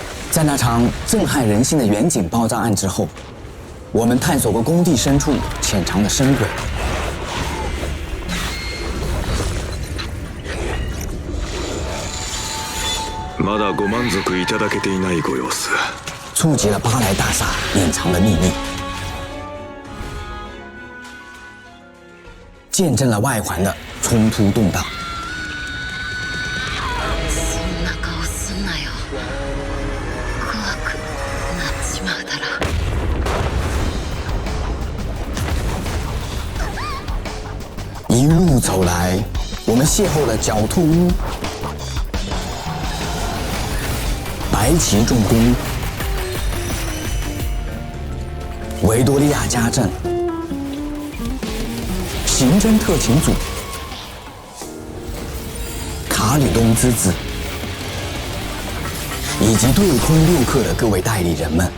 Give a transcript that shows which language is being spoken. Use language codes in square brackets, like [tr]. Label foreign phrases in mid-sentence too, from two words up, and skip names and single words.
[zh] 在那场震撼人心的远景爆炸案之后，我们探索过工地深处潜藏的深轨， [ja] まだご満足いただけていないご様子。 [zh] 触及了巴莱大厦隐藏的秘密，见证了外环的冲突动荡。 [ja] そんな顔すんなよ。怖くなっちまうだろ。 [zh] 一路走来，我们邂逅了狡兔屋、白旗重工、维多利亚家政、刑侦特勤组、卡里东之子，以及对空六氪的各位代理人们。